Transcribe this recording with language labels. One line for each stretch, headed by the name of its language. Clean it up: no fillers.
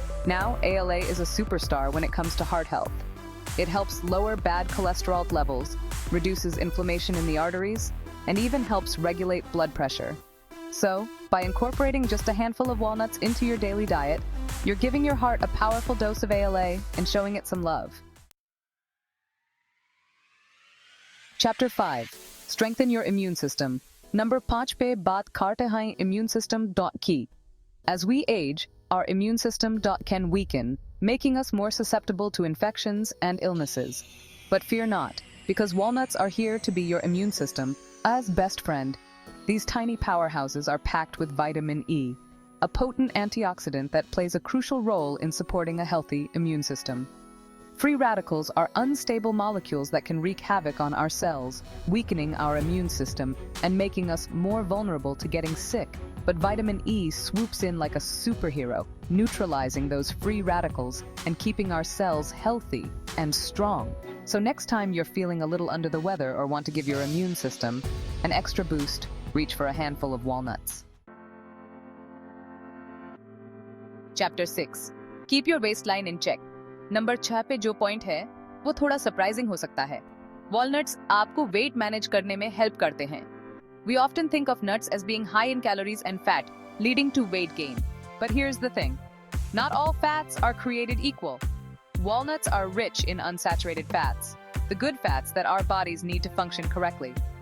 English: Now, ALA is a superstar when it comes to heart health. It helps lower bad cholesterol levels, reduces inflammation in the arteries, and even helps regulate blood pressure. So, by incorporating just a handful of walnuts into your daily diet, you're giving your heart a powerful dose of ALA and showing it some love. Chapter 5. Strengthen your immune system.
Hindi: Number 5 पे बात करते हैं immune system की.
English: As we age, our immune system can weaken, making us more susceptible to infections and illnesses. But fear not, because walnuts are here to be your immune system as best friend. These tiny powerhouses are packed with vitamin E, a potent antioxidant that plays a crucial role in supporting a healthy immune system. Free radicals are unstable molecules that can wreak havoc on our cells, weakening our immune system and making us more vulnerable to getting sick. But vitamin E swoops in like a superhero, neutralizing those free radicals and keeping our cells healthy and strong. So next time you're feeling a little under the weather or want to give your immune system an extra boost, reach for a handful of walnuts. Chapter 6. Keep your waistline in check.
Hindi: Number 6 पे जो point है वो थोड़ा surprising हो सकता है। Walnuts आपको weight manage करने में हेल्प करते हैं।
English: We often think of nuts as being high in calories and fat, leading to weight gain. But here's the thing. Not all fats are created equal. Walnuts are rich in unsaturated fats, the good fats that our bodies need to function correctly.